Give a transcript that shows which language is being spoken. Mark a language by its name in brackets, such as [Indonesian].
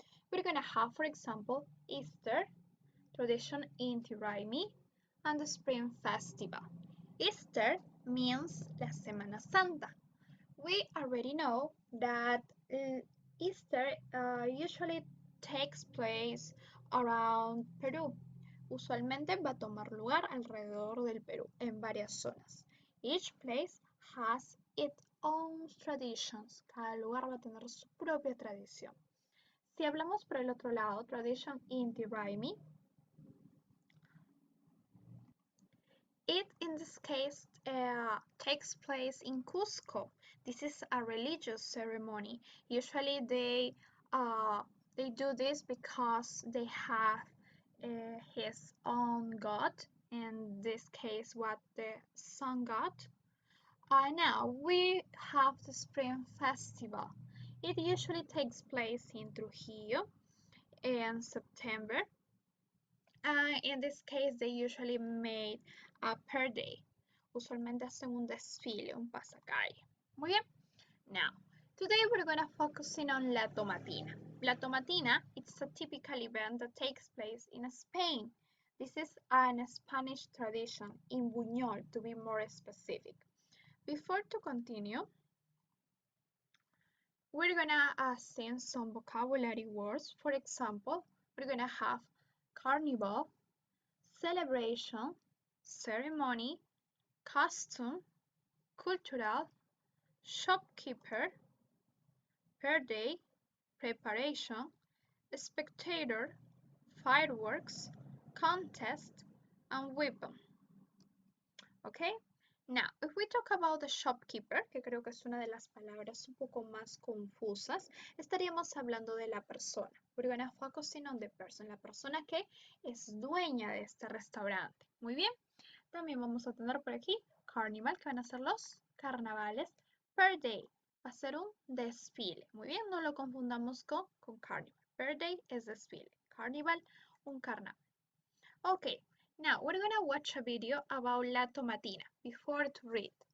[English] We're going to have, for example, Easter, tradition Inti Raymi, and the Spring Festival. Easter means la Semana Santa. We already know that Easter usually takes place around Perú. [Spanish] Usualmente va a tomar lugar alrededor del Perú, en varias zonas. [English] Each place has its own traditions. [Spanish] Cada lugar va a tener su propia tradición. Si hablamos por el otro lado, [English] tradition Inti Raymi, it in this case takes place in Cusco. This is a religious ceremony. Usually they do this because they have his own god. In this case, what the sun god. Now we have the Spring Festival. It usually takes place in Trujillo in September. In this case, they usually made per day. [Spanish] Usualmente hacen un desfile, un pasacalle. Muy bien. [English] Now, today we're going to focus on La Tomatina. La Tomatina, it's a typical event that takes place in Spain. This is an Spanish tradition in Buñol, to be more specific. Before to continue, we're going to sing some vocabulary words. For example, we're going to have carnival, celebration, ceremony, costume, cultural, shopkeeper, per day, preparation, spectator, fireworks, contest, and weapon. Okay? Now, if we talk about the shopkeeper, [Spanish] que creo que es una de las palabras un poco más confusas, estaríamos hablando de la persona. [English] We're going to focus on the person, [Spanish] la persona que es dueña de este restaurante. Muy bien. También vamos a tener por aquí carnival, que van a ser los carnavales. Per day va a ser un desfile. Muy bien, no lo confundamos con carnival. Per day es desfile. Carnival, un carnaval. [English] Okay, now we're gonna watch a video about La Tomatina before to read.